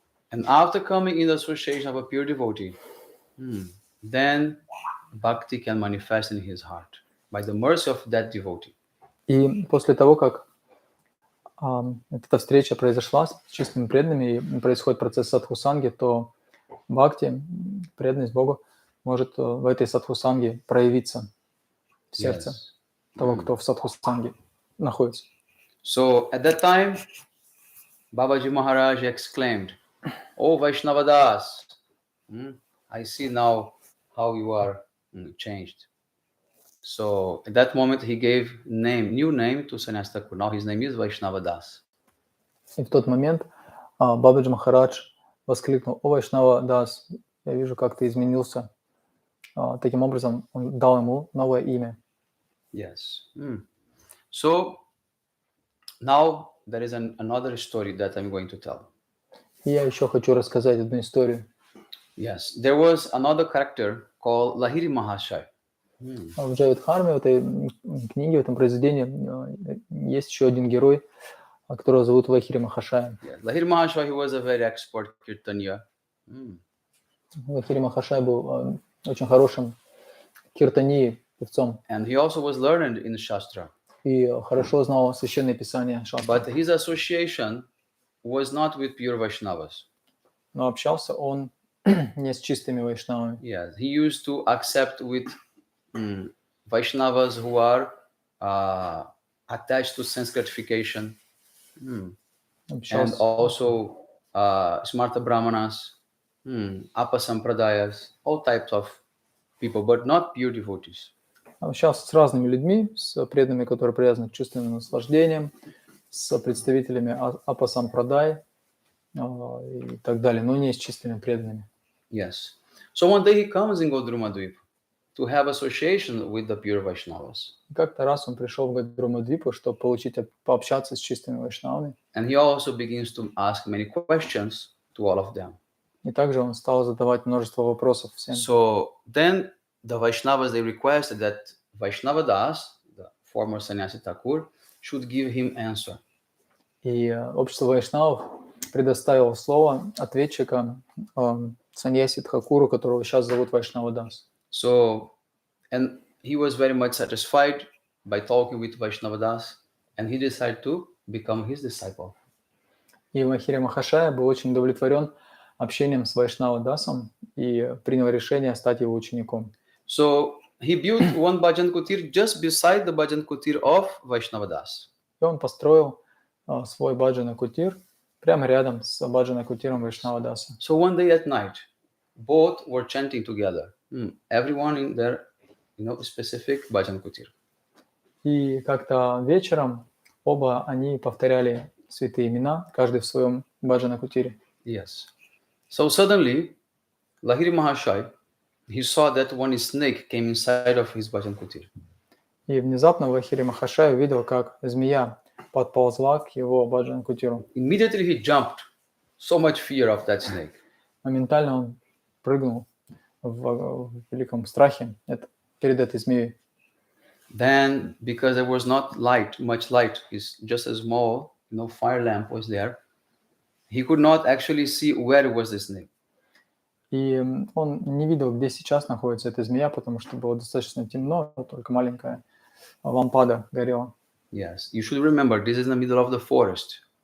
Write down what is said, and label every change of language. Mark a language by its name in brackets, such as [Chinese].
[English] And after coming in the association of a pure devotee, then bhakti can manifest in his heart by the mercy of that devotee. [Russian] И после того, как эта встреча произошла с чистыми преданными и происходит процесс садхусанги, то бхакти, преданность Богу, может в этой садхусанге проявиться в сердце того, кто в садхусанге находится. [English] So at that time, Babaji Maharaj exclaimed, "Oh Vaishnavadas, I see now how you are changed." So at that moment, he gave new name to Sannyasi Thakur. Now his name is Vaishnavadas. [Russian] И в тот момент Бабаджи Махарадж воскликнул: «О, Вайшнавадас, я вижу, как ты изменился». Таким образом, он дал ему новое имя. [English] Yes. So now there is another story that I'm going to tell. [Russian] И я еще хочу рассказать одну историю. [English] Yes, there was another character called Lahiri Mahashaya. [Russian] В Джайва Дхарме, в этой книге, в этом произведении, есть еще один герой, которого зовут Лахири Махашая. [English] Lahiri Mahashaya, he was a very expert kirtaniya. [Russian] Лахири Махашай был очень хорошим киртанией, певцом. [English] And he also was learned in Shastra. [Russian] И хорошо знал священное писание Шастра. [English] But his association was not with pure Vaishnavas. [Russian] Но общался он не с чистыми вайшнавами. [English] Yes, he used to accept with Vaishnavas who are attached to sense gratification, and also Smarta Brahmanas, Apasampradayas, all types of people, but not pure devotees. [Russian] Общался с разными людьми, с преданными, которые привязаны к чувственным наслаждениям, с представителями Апасампрадай и так далее, но не с чистыми преданными. [English] Yes. So one day he comes in Godrumadvip to have association with the pure Vaishnavas. [Russian] Как-то раз он пришел в Гадрумадвипу, чтобы пообщаться с чистыми вайшнавами. [English] And he also begins to ask many questions to all of them. [Russian] И также он стал задавать множество вопросов всем. [English] So then the Vaishnavas, they requested that Vaishnavadas, the former Sannyasi Thakur, should give him answer. [Russian] И общество вайшнавов предоставил слово ответчика саньяси Тхакуру, которого сейчас зовут Вайшнавадас. [English] So, and he was very much satisfied by talking with Vaishnavadas, and he decided to become his disciple. [Russian] И Махири Махашая был очень удовлетворен общением с Вайшнавадасом и принял решение стать его учеником. [English] So, he built one bhajan kutir just beside the bhajan kutir of Vaishnavadas. [Russian] И он построил свой баджана кутир прямо рядом с баджана кутиром Вайшнавадаса. [English] So, one day at night, both were chanting together. Everyone in their, specific bhajan kutir. [Russian] И как-то вечером оба они повторяли святые имена, каждый в своем баджана кутире. [English] Yes. So suddenly, Lahiri Mahashai, he saw that one snake came inside of his bhajan kutir. [Russian] И внезапно Лахири Махашай увидел, как змея подползла к его баджан кутиру. [English] Immediately he jumped. So much fear of that snake. [Russian] Моментально он прыгнул в великом страхе перед этой змеей. [English] Then, because there was not much light, is just a small, fire lamp was there. He could not actually see where was the snake. [Russian] И он не видел, где сейчас находится эта змея, потому что было достаточно темно, только маленькая лампада горела. [English] Yes, you should remember, this is in the middle of the forest.